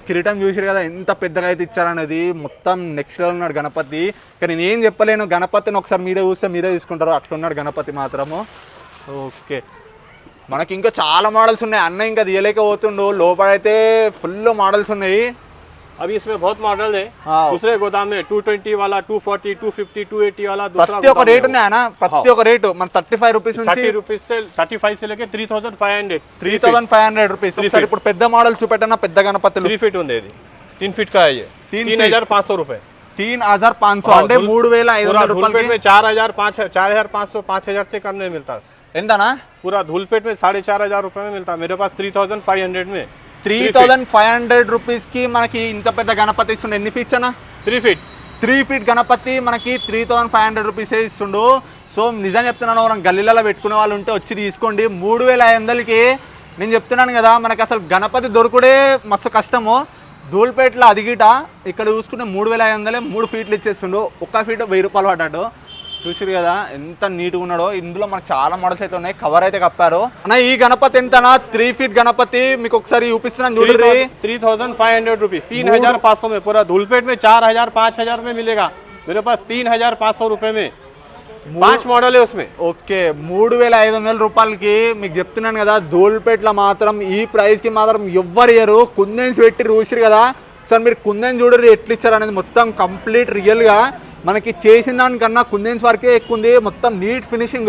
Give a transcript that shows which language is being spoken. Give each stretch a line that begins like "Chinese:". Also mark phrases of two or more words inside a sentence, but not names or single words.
Telugu: కిరీటం చూసారు కదా ఎంత పెద్దగా అయితే ఇచ్చారనేది. మొత్తం
English: next level
Telugu: ఉన్నాడు గణపతి. కానీ నేను చెప్పలేను గణపతిని. ఒకసారి మీరే చూస్తే మీరే తీసుకుంటారు అట్లున్నాడు గణపతి మాత్రము. ఓకే, మనకి ఇంకా చాలా మోడల్స్ ఉన్నాయి. అన్న ఇంకా తీయలేక పోతుండు. లోపలైతే ఫుల్ మోడల్స్ ఉన్నాయి.
Hindi: अभी इसमें बहुत मॉडल है। हाँ। दूसरे गोदाम में 220 वाला, 240, 250, 280 वाला दूसरा
Telugu: ప్రతి ఒక్క రేట్ ఉన్నాయన్నా, ప్రతి ఒక్క రేటు మన 35 రూపీస్ నుంచి
Hindi: 30 रुपीज से 35 से लेके 3500
Telugu: 3500 రూపీస్. ఒకసారి ఇప్పుడు పెద్ద మోడల్ చూపెట్టన్నా, పెద్ద గణపతులు
Hindi: 3 फीट
Telugu: ఉంది ఇది,
Hindi: 3 फीट का है ये, 3500 रुपए.
Telugu: 3500 అంటే 3500
Hindi: धूलपेट
Telugu: రూపాయలకి
Hindi: में 4000, 4500, 5000 से कम नहीं मिलता.
Telugu: ఎంతనా?
Hindi: पूरा धूलपेट में 4500 रुपए में मिलता है. मेरे पास 3500 में
Telugu: 3500 రూపీస్ కి మనకి ఇంత పెద్ద గణపతి ఇస్తుండే. ఎన్ని ఫీట్స్ అన్న?
Hindi: 3 फीट.
Telugu: 3 ఫీట్ గణపతి మనకి 3500 రూపీసే ఇస్తుండు. సో నిజం చెప్తున్నాను, మనం గల్లీలలో పెట్టుకునే వాళ్ళు ఉంటే వచ్చి తీసుకోండి. 3500కి నేను చెప్తున్నాను కదా, మనకి అసలు గణపతి దొరుకుడే మస్తు కష్టము. ధూల్పేటలో అదిగిట ఇక్కడ చూసుకుంటే 3500 3 ఫీట్లు ఇచ్చేస్తుండు. ఒక్క ఫీట్ 1000 రూపాయలు పడ్డాడు. చూసిరు కదా ఎంత నీట్గా ఉన్నాడో. ఇందులో మనకు చాలా మోడల్స్ అయితే ఉన్నాయి, కవర్ అయితే కప్పారు. అన్న ఈ గణపతి ఎంతనా? 3 ఫీట్ గణపతి మీకు ఒకసారి చూపిస్తున్నాను చూడండి.
Hindi: 3500 रुपीज, 3500 में. पूरा धूलपेट में 4000, 5000 में मिलेगा. मेरे पास 3500 रुपए में 5 मॉडल है उसमें.
Telugu: ఓకే, 3500 రూపాయలకి మీకు చెప్తున్నాను కదా. ధూల్పేటలో మాత్రం ఈ ప్రైస్ కి మాత్రం ఎవ్వరు ఇయ్యరు. కుందన్స్ పెట్టి చూసిరు కదా. సార్ మీరు కుందన్ చూడరు ఎట్లా ఇచ్చారు అనేది మొత్తం కంప్లీట్ రియల్గా మనకి చేసిన దానికన్నా కుందన్స్ వరకే ఎక్కువ ఉంది.
English: మొత్తం neat finishing.